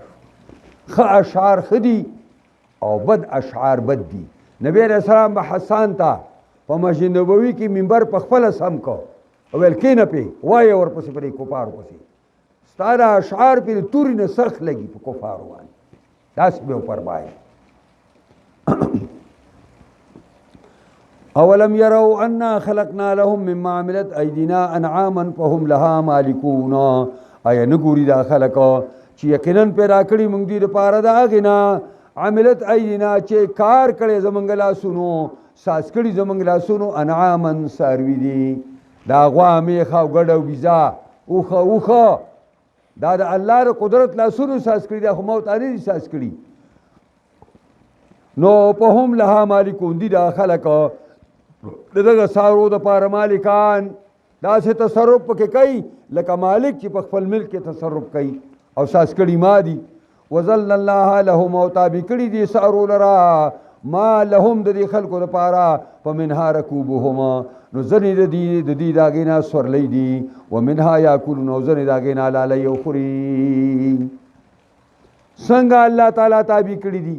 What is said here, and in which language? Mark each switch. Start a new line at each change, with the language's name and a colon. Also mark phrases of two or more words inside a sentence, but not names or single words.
Pashto: ښه اشعار ښه دي او بد اشعار بد دي. نبی علیہ السلام به حسان ته په مسجد نبوي کې منبر په خپله سم کو او ویل کېنه پې وایه ورپسې پرې کفارو پسې ستا دا اشعار پې د تورې نه سخت لګي په کفارو باندې. داسې به وفرمایي
Arabic: اولم یروا انا خلقنا لهم مما عملت ایدینا انعاما فهم لها مالکون.
Pashto: آیا نه ګوري دا خلک چې یقینا پیدا کړي موږ دې دپاره د هغې نه
Arabic: عملت ایدینا
Pashto: چې کار کړی زمونږ لاسونو، ساز کړي زمونږ لاسونو، انعاما څاروي دي. دا غوا میخه او ګډ او بیزه اوښه دا د الله د قدرت لاسونو ساز کړي، دا خو موتانه دي ساز کړي. نو
Arabic: فهم لها مالکون
Pashto: دي دا خلک د دغه څاروو دپاره مالکان، داسې تصرف پکې کوي لکه مالک چې په خپل ملک کې تصرف کوي او ساز کړي ما دي.
Arabic: وظل الله لهم
Pashto: او تابع کړي دي څارو لرا ما لهم د دې خلکو دپاره
Arabic: فمنها رکوبهما،
Pashto: نو ځنې د دې د هغې نه سورلی دي،
Arabic: ومنها یاکلون
Pashto: او ځنې د هغې نه لالی او خوري. څنګه الله تعالی تابع کړي دي؟